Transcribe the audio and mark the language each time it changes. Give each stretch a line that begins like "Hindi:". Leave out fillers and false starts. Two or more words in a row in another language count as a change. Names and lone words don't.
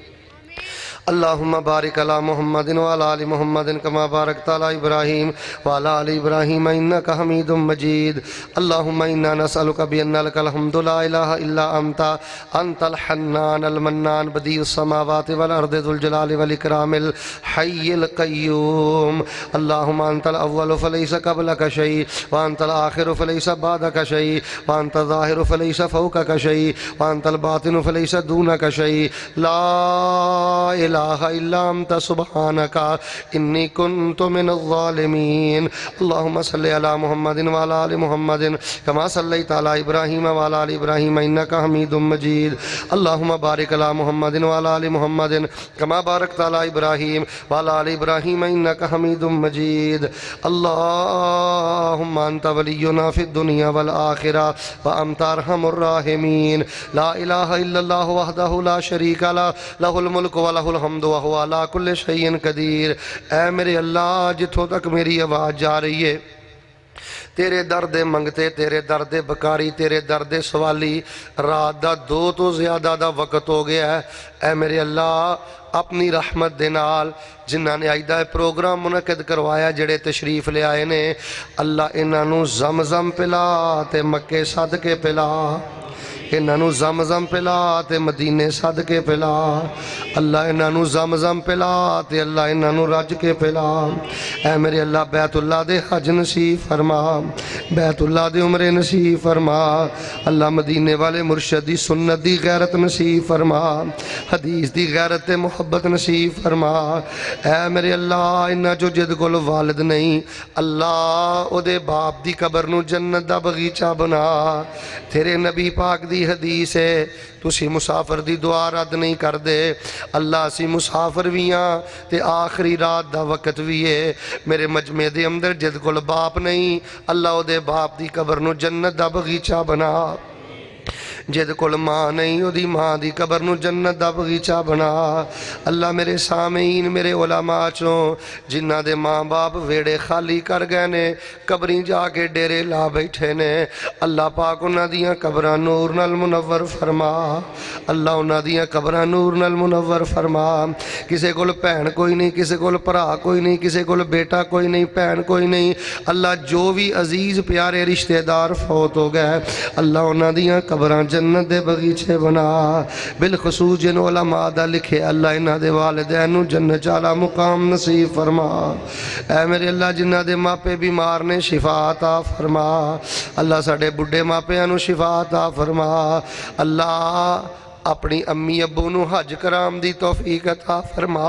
Arabic: اللہم بارک علی محمد وعلی آل محمد کما بارکت علی ابراہیم وعلی آل ابراہیم انک حمید مجید اللہم انا نسألک بان لک الحمد لا الہ الا انت الحنان المنان بدیع السماوات والارض ذو الجلال والاکرام الحی القیوم اللہم انت الاول فلیس قبلک شیء وانت الآخر فلیس بعدک شیء وانت الظاہر فلیس فوقک شیء وانت الباطن فلیس دونک شیء لا الہ الا انت سبحانک انی کنت من الظالمین اللہم صلی علی محمد وعلی آل محمد کما صلیت علی ابراہیم وعلی آل ابراہیم انک حمید مجید اللہم بارک علی محمد وعلی آل محمد کما بارکت علی ابراہیم وعلی آل ابراہیم انک حمید مجید اللہم انت ولینا فی الدنیا والآخرہ وانت ارحم الراحمین لا الہ الا اللہ وحدہ لا شریک لہ لہ الملک ولہ الحمد الحمد وهو على كل شيء قدیر۔
Punjabi: اے میرے اللہ جتھوں تک میری آواز جا رہی ہے تیرے درد منگتے، تیرے درد بکاری، تیرے درد سوالی، رات دا 2 تو زیادہ دا وقت ہو گیا ہے۔ اے میرے اللہ اپنی رحمت دے نال جنہاں نے آج دا پروگرام منعقد کروایا، جڑے تشریف لے آئے نے، اللہ انہاں نو زمزم پلا تے مکے صدقے پلا، انہاں نو زمزم پلا تے مدینے صدقے پلا، اللہ انہاں نو زمزم پلا تے اللہ انہاں نو رج کے پلا۔ اے میرے اللہ بیت اللہ دے حج نصیب فرما، بیت اللہ دے عمرے نصیب فرما، اللہ مدینے والے مرشد دی سنت دی غیرت نصیب فرما، حدیث دی غیرت تے محبت نصیب فرما۔ اے میرے اللہ انہاں جو جد کول والد نہیں، اللہ او دے باپ دی قبر نو جنت دا بغیچہ بنا۔ تیرے نبی پاک دی حدیث ہے تسی مسافر دی دعا رد نہیں کر دے، اللہ اسی مسافر بھی ہاں تے آخری رات دا وقت بھی ہے۔ میرے مجمع دے اندر جد کول باپ نہیں، اللہ او دے باپ دی قبر نو جنت دا بغیچہ بنا۔ جد کول ماں نہیں، او دی ماں دی قبر نو جنت دا بغیچہ بنا۔ اللہ میرے سامعین، میرے علماء چوں جنہ دے ماں باپ ویڑے خالی کر گئے نے، قبریں جا کے ڈیرے لا بیٹھے نے، اللہ پاک انہاں دیاں قبراں نور نال منور فرما، اللہ انہاں دیاں قبراں نور نال منور فرما۔ کسے کول بہن کوئی نہیں، کسے کول بھرا کوئی نہیں، کسے کول بیٹا کوئی نہیں، بہن کوئی نہیں، اللہ جو بھی عزیز پیارے رشتہ دار فوت ہو گئے، اللہ انہاں دیاں قبراں جنت دے بغیچے بنا۔ بالخصوص جن علماء دا لکھے، اللہ انہاں دے والدین نو جنت والا مقام نصیب فرما۔ اے میرے اللہ جنہ دے ماپے بیمار نے شفا عطا فرما، اللہ ساڈے بڈھے ماپیاں نو شفا عطا فرما۔ اللہ اپنی امی ابو نو حج کرام دی توفیق عطا فرما۔